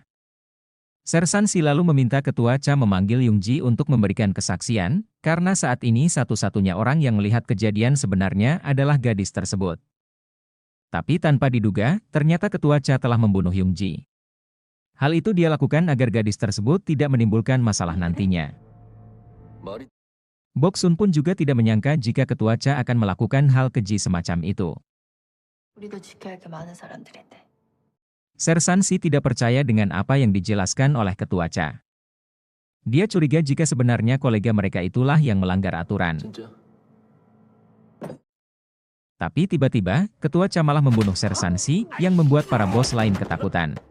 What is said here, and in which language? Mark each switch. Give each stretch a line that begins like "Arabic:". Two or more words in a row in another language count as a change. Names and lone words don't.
Indonesian: Sersan Si lalu meminta Ketua Cha memanggil Young-ji untuk memberikan kesaksian, karena saat ini satu-satunya orang yang melihat kejadian sebenarnya adalah gadis tersebut. Tapi tanpa diduga, ternyata Ketua Cha telah membunuh Young-ji. Hal itu dia lakukan agar gadis tersebut tidak menimbulkan masalah nantinya. Boksun pun juga tidak menyangka jika Ketua Cha akan melakukan hal keji semacam itu.
Korean: 우리도 지켜야 할 게 많은 사람들인데.
Indonesian: Sersan Si tidak percaya dengan apa yang dijelaskan oleh Ketua Cha. Dia curiga jika sebenarnya kolega mereka itulah yang melanggar aturan. Tapi tiba-tiba, Ketua Cha malah membunuh Sersan Si, yang membuat para bos lain ketakutan.